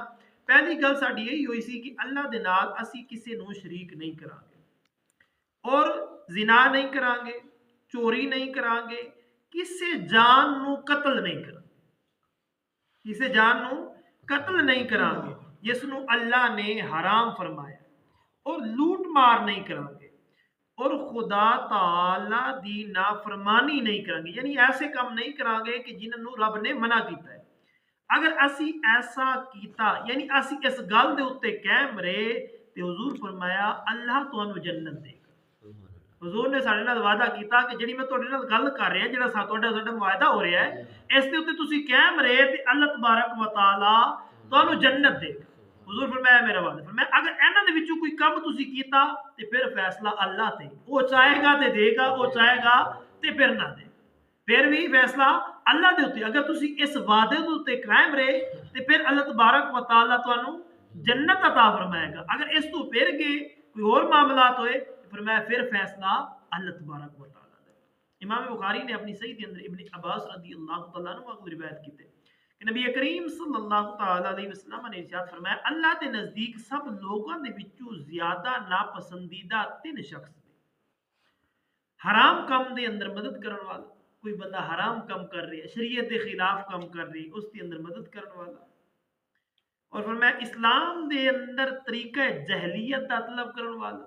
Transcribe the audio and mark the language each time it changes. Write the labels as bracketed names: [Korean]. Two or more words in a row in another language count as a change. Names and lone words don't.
[Punjabi] پہلی گل ساڈی ایہی ہوئی سی کہ اللہ دے نال اسیں کسی نوں شریک نہیں کراں گے، اور زنا نہیں کراں گے، چوری نہیں کراں گے، کسی جان نوں قتل نہیں کراں گے، کسی جان نوں قتل نہیں کراں گے جس نوں اللہ نے حرام فرمایا، اور لُٹ مار نہیں کراں گے، اور خدا تعالیٰ دی نافرمانی نہیں کراں گے، یعنی ایسے کم نہیں کراں گے کہ جنہاں نوں رب نے منع کیتا ہے. اگر اسی ایسا کیتا، یعنی اسی اس گل دے اُتے قائم رہے، تو حضور فرمایا اللہ تہانوں جنت دیگا. حضور نے ساڈے نال وعدہ کیتا کہ جیہڑی میں تہاڈے نال گل کر رہا، جیہڑا ساڈا معاہدہ ہو رہا ہے، اس دے اُتے تسیں قائم رہے تے [Arabic] الله تبارك وتعالى [Punjabi] تہانوں جنت دیگا. حضور فرمایا میرا وعدہ، فرمایا اگر انہاں دے وچوں کوئی کم تسیں کیتا تے فیر فیصلہ اللہ تے، او چاہیگا تے دیگا، او چاہیگا تے فیر نہ دے، فیر بھی فیصلہ اللہ دے اُتے. اگر تسیں اس وعدے دے اُتے قائم رہے تے فیر [Arabic] الله تبارك وتعالى [Punjabi] تہانوں جنت عطا فرمائیگا. اگر اس تو فیر گئے کوئی ہور معاملات ہوئے، فرمایا فیر فیصلہ [Arabic] الله تبارك وتعالى [Punjabi] دا. [Urdu] امام بخاری نے اپنی صحیح کے اندر ابن عباس [Arabic] رضي الله تعالى عنه [Urdu] کو روایت کی تھے کہ نبی کریم [Arabic] صلى الله تعالى عليه وسلم [Urdu] نے ارشاد فرمایا، اللہ کے نزدیک [Punjabi] سب لوکاں دے وچوں زیادہ ناپسندیدہ تن شخص نے. حرام کم دے اندر مدد کرن والا، کوئی بندہ حرام کم کر رہا ہے، شریعت دے خلاف کم کر رہی ہے، اس دے اندر مدد کرن والا. اور فرمایا اسلام دے اندر طریقہ جاہلیت دا طلب کرن والا.